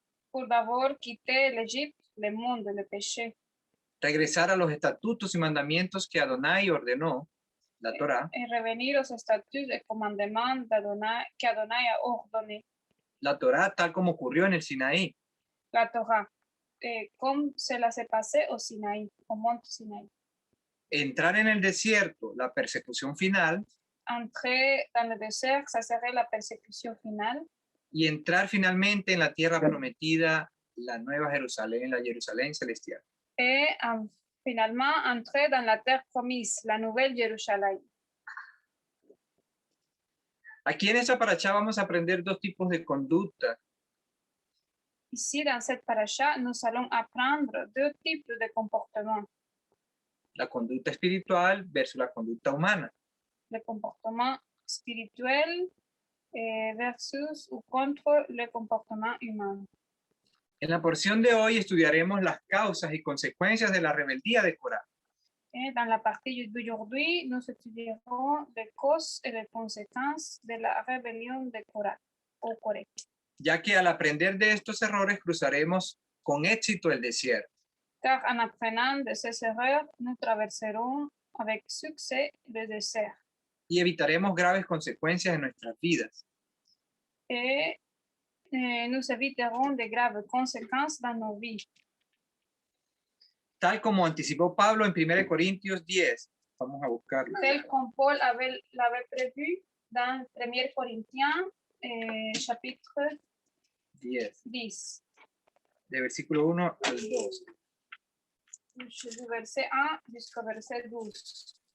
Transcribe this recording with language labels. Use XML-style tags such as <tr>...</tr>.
<fr>pour d'abord quitter l'Égypte, le monde, le péché,</fr> <es>regresar a los estatutos y mandamientos que Adonai ordenó, la Torá,</es> <fr>et revenir aux statuts et commandements qu'Adonai a ordonné,</fr> <es>la Torá tal como ocurrió en el Sinaí,</es> <fr>la Torah, comme cela s'est passé au Sinaï, au mont Sinaï.</fr> <es>entrar en el desierto, la persecución final,</es> <fr>Entrer dans le désert, ça serait la persécution finale,</fr> <es>y entrar finalmente en la tierra prometida, la nueva Jerusalén, la Jerusalén celestial.</es> <fr>et finalement entrer dans la terre promise, la nouvelle Jérusalem.</fr> <es>Aquí en esta paracha vamos a aprender dos tipos de conducta.</es> <fr>Ici, dans cette paracha, nous allons apprendre 2 types de comportements.</fr> <es>La conducta espiritual versus la conducta humana.</es> <fr>Le comportement spirituel versus ou contre le comportement humain.</fr> <es>En la porción de hoy estudiaremos las causas y consecuencias de la rebeldía de Corá.</es> <fr>Et dans la partie d'aujourd'hui, nous étudierons les causes et les conséquences de la rébellion de Korah, au Corée.</fr> <es>Ya que al aprender de estos errores cruzaremos con éxito el desierto.</es> <fr>Car en apprenant de ces erreurs, nous traverserons avec succès le désert.</fr> <es>Y evitaremos graves consecuencias en nuestras vidas.</es> <fr>Et nous éviterons de graves conséquences dans nos vies.</fr> <es>Tal como anticipó Pablo en 1 Corintios 10. Vamos a buscarlo.</es> <fr>Tel comme Paul l'avait prévu dans 1 Corinthiens chapitre 10.</fr> <es>De versículo 1 al 2.</es> <fr>Du verset 1 jusqu'au verset 12.</fr>